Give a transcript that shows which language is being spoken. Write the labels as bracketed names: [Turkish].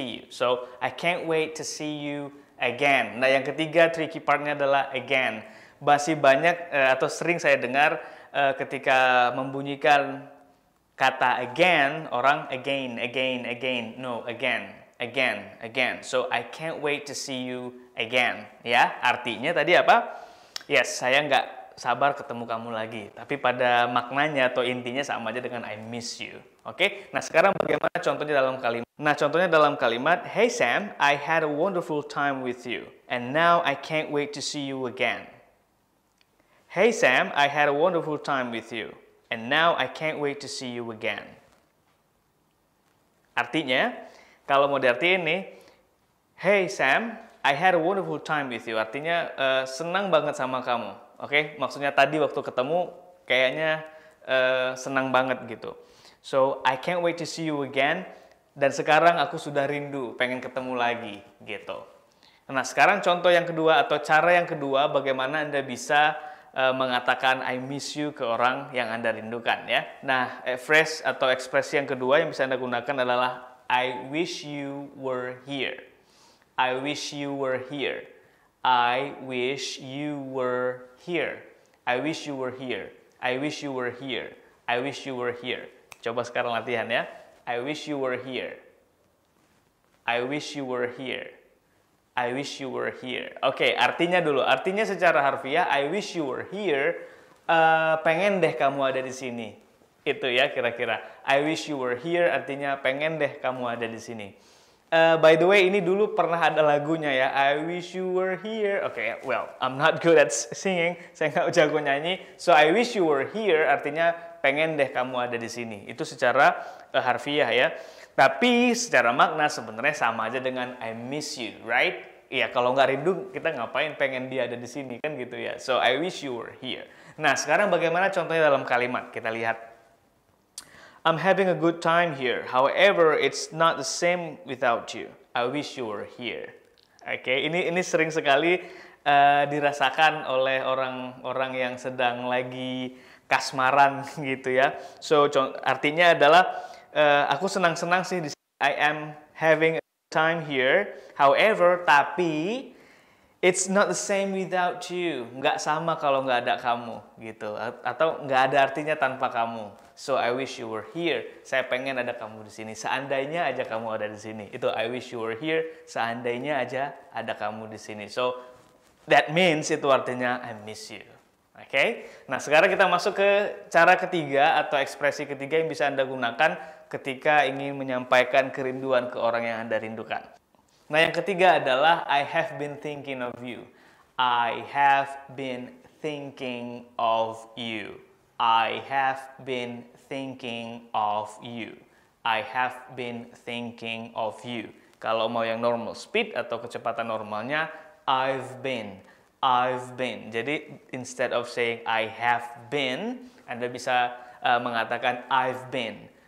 [English] So I can't wait to see you again. [Indonesian] Nah, yang ketiga tricky partnya adalah again. Masih banyak atau sering saya dengar ketika membunyikan kata again, orang again. [English] No, again. So, I can't wait to see you again. [Indonesian] Ya, artinya tadi apa? Yes, saya nggak sabar ketemu kamu lagi. Tapi pada maknanya atau intinya sama aja dengan [English] I miss you. [Indonesian] Oke? Nah, sekarang bagaimana contohnya dalam kalimat? Nah, contohnya dalam kalimat, [English] Hey Sam, I had a wonderful time with you. And now I can't wait to see you again. Hey Sam, I had a wonderful time with you. And now I can't wait to see you again. [Indonesian] Artinya, kalau mau diartiin nih, [English] Hey Sam, I had a wonderful time with you. [Indonesian] Artinya, senang banget sama kamu. Oke, maksudnya tadi waktu ketemu kayaknya senang banget gitu. [English] So, I can't wait to see you again. [Indonesian] Dan sekarang aku sudah rindu, pengen ketemu lagi gitu. Nah, sekarang contoh yang kedua atau cara yang kedua bagaimana Anda bisa mengatakan [English] I miss you [Indonesian] ke orang yang Anda rindukan ya. Nah, phrase atau ekspresi yang kedua yang bisa Anda gunakan adalah [English] I wish you were here. I wish you were here. I wish you were here. I wish you were here. I wish you were here. I wish you were here. [Indonesian] Coba sekarang latihan ya. [English] I wish you were here. I wish you were here. I wish you were here. [Indonesian] Oke, artinya dulu. Artinya secara harfiah, [English] I wish you were here. [Indonesian] Pengen deh kamu ada di sini. Itu ya kira-kira. [English] I wish you were here [Indonesian] artinya pengen deh kamu ada di sini. By the way, ini dulu pernah ada lagunya ya. [English] I wish you were here. Oke, well, I'm not good at singing. [Indonesian] Saya nggak jago nyanyi. [English] So, I wish you were here [Indonesian] artinya pengen deh kamu ada di sini. Itu secara harfiah ya. Tapi secara makna sebenarnya sama aja dengan [English] I miss you, right? [Indonesian] Iya, kalau nggak rindu, kita ngapain pengen dia ada di sini, kan gitu ya. So, I wish you were here. Nah, sekarang bagaimana contohnya dalam kalimat? Kita lihat. [English] I'm having a good time here. However, it's not the same without you. I wish you were here. [Indonesian] Oke, ini sering sekali dirasakan oleh orang-orang yang sedang lagi kasmaran gitu ya. So, artinya adalah aku senang-senang sih di sini. [English] I am having a good time here. However, tapi it's not the same without you. [Indonesian] Nggak sama kalau nggak ada kamu gitu. Atau nggak ada artinya tanpa kamu. [English] So I wish you were here. [Indonesian] Saya pengen ada kamu di sini. Seandainya aja kamu ada di sini. Itu [English] I wish you were here. [Indonesian] Seandainya aja ada kamu di sini. [English] So that means [Indonesian] itu artinya [English] I miss you. Oke? [Indonesian] Nah, sekarang kita masuk ke cara ketiga atau ekspresi ketiga yang bisa Anda gunakan ketika ingin menyampaikan kerinduan ke orang yang Anda rindukan. Nah, yang ketiga adalah [English] I have been thinking of you. I have been thinking of you. I have been thinking of you. I have been thinking of you. [Indonesian] Kalau mau yang [English] normal speed [Indonesian] atau kecepatan normalnya, [English] I've been. I've been. [Indonesian] Jadi, [English] instead of saying I have been, [Indonesian] Anda bisa mengatakan [English] I've been.